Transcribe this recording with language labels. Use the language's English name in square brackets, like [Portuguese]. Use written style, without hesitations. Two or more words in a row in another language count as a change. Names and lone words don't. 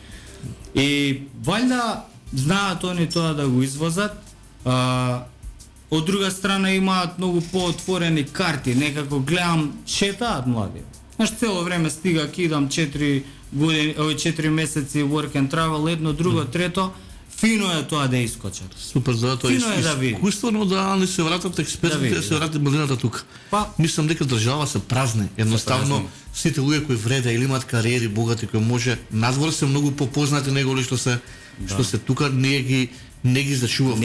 [Macedonian] И валјда знаат они тоа да го извозат, од друга страна имаат многу поотворени карти, некако гледам, шетаат млади. Знаеш, цело време стига, кидам 4 години, 4 месеци [English] work and travel, [Macedonian] едно, друго, трето, фино е тоа да искочат. Супер, за тоа Фино е да види. искуствено да не се вратат експертите, види, да се врати младината тука. Па- Мислам дека држава се празни. Едноставно празни. сите луѓе кои вреде или имаат кариери богати кои може надвор се многу попознати него ли што се тука не ги зачувавме.